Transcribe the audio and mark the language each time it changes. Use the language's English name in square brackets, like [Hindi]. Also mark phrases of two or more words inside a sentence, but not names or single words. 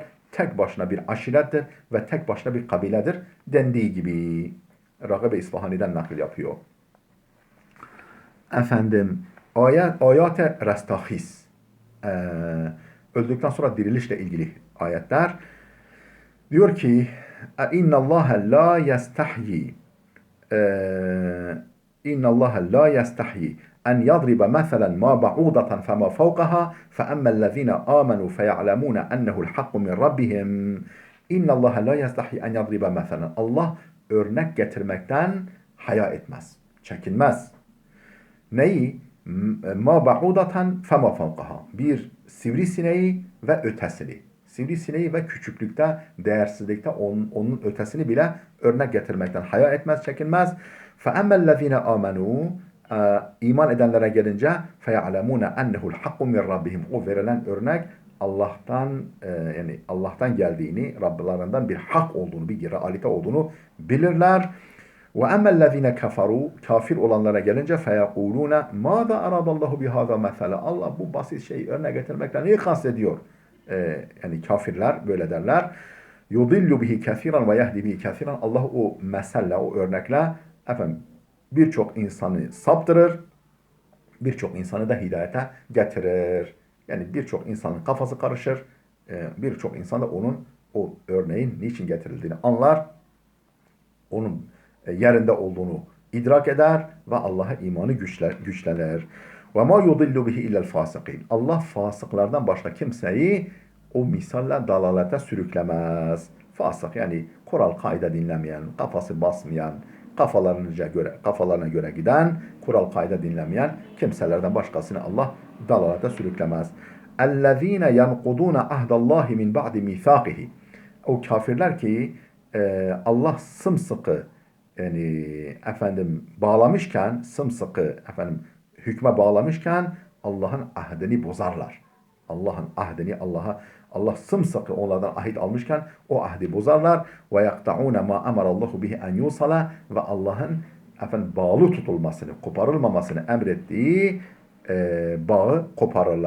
[Turkish] Tek başına bir aşirettir ve tek başına bir kabiledir dendiği gibi. Ragabe İsfahani'den nakil yapıyor. Efendim, ayat-ı restahis. Öldükten sonra dirilişle ilgili ayetler. Diyor ki [Arabic] اِنَّ اللّٰهَ لَا يَسْتَحْيِي اِنَّ اللّٰهَ لَا يَسْتَحْيِي اَنْ يَضْرِبَ مَثَلًا مَا بَعُوضَةً فَمَا فَوْقَهَا فَأَمَّا الَّذ۪ينَ آمَنُوا فَيَعْلَمُونَ اَنَّهُ الْحَقُّ مِنْ رَبِّهِمْ اِنَّ اللّٰهَ لَا يَسْتَحْيِي اَنْ يَضْرِبَ مَثَلًا [Turkish] Allah örnek getirmekten haya etmez, çekinmez. Neyi? [Arabic] مَا بَعُوضَةً فَمَا فَوْقَهَا. [Turkish] Bir sivrisineği ve ötesini. Sivrisineği ve küçüklükte, değersizlikte onun ötesini bile örnek getirmekten haya etmez, çekinmez. [Arabic] فَاَمَّا الَّذ۪ينَ آمَنُوا [Turkish] iman edenlere gelince [Arabic] فَيَعْلَمُونَ اَنَّهُ الْحَقُّ مِنْ رَبِّهِمْ [Turkish] O verilen örnek Allah'tan yani Allah'tan geldiğini, Rabblerinden bir hak olduğunu, bir realite olduğunu bilirler. [Arabic] وَاَمَّا الَّذ۪ينَ كَفَرُوا [Turkish] Kafir olanlara gelince [Arabic] فَيَقُولُونَ مَاذَا أَرَادَ اللّٰهُ بِهَذَا مَثَلًا [Turkish] Allah bu basit şeyi örnek getirmekle neyi kastediyor? Yani kafirler böyle derler. [Arabic] يُضِلُّ بِهِ كَثِيرًا وَيَهْدِ بِهِ كَثِيرًا [Turkish] Allah o meselle, o örnekle birçok insanı saptırır, birçok insanı da hidayete getirir. Yani birçok insanın kafası karışır, birçok insan da onun o örneğin niçin getirildiğini anlar, onun yerinde olduğunu idrak eder ve Allah'a imanı güçlenir. [Arabic] وَمَا يُضِلُّ بِهِ اِلَّا الْفَاسِقِينَ [Turkish] Allah fasıklardan başka kimseyi o misalle dalalete sürüklemez. Fasık yani kural kaide dinlemeyen, kafası basmayan, kafalarına göre giden, kural kaide dinlemeyen kimselerden başkasını Allah dalalete sürüklemez. [Arabic] اَلَّذ۪ينَ يَنْقُضُونَ عَهْدَ اللّٰهِ مِنْ بَعْدِ مِيثَاقِهِ [Turkish] O kafirler ki Allah sımsıkı bağlamışken hükme bağlamışken Allah'ın ahdini bozarlar. Allah'ın ahdini Allah sımsıkı onlardan ahit almışken o ahdi bozarlar ve [Arabic] يَقْطَعُونَ مَا أَمَرَ اللّٰهُ بِهِ أَنْ يُوصَلَ [Turkish] ve Allah'ın bağlı tutulmasını, koparılmamasını emrettiği bağı koparırlar.